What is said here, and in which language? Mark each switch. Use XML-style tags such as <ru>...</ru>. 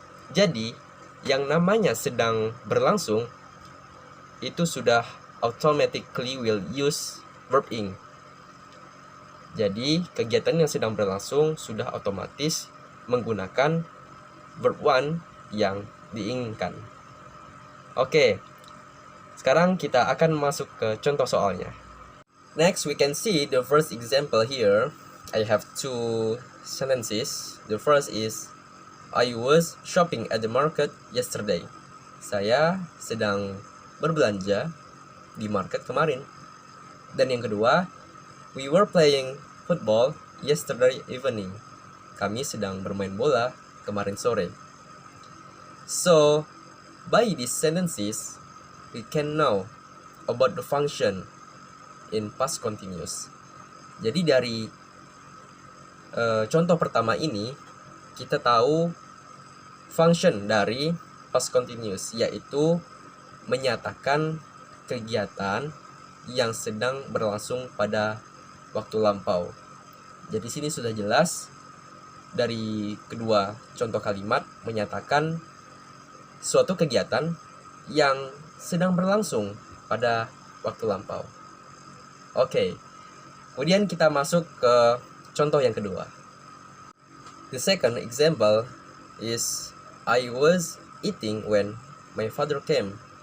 <id>Jadi yang namanya sedang berlangsung itu sudah</id> <en>automatically will use verb ing.</en> <id>Jadi kegiatan yang sedang berlangsung sudah otomatis menggunakan verb one yang diinginkan. Oke, sekarang kita akan masuk ke contoh soalnya.</id> <en>Next, we can see the first example here. I have two sentences. The first is, I was shopping at the market yesterday.</en> <id>Saya sedang berbelanja di market kemarin. Dan yang kedua,</id> <en>we were playing football yesterday evening.</en> <id>Kami sedang bermain bola kemarin sore.</id> <en>So, by these sentences, we can know about the function in past continuous.</en> <id>Jadi dari contoh pertama ini kita tahu function dari past continuous, yaitu menyatakan kegiatan yang sedang berlangsung pada waktu lampau. Jadi sini sudah jelas dari kedua contoh kalimat menyatakan suatu kegiatan yang sedang berlangsung pada waktu lampau. Oke, kemudian kita masuk ke contoh yang kedua.</id> <en>The second example is, I was eating when my father came.</en>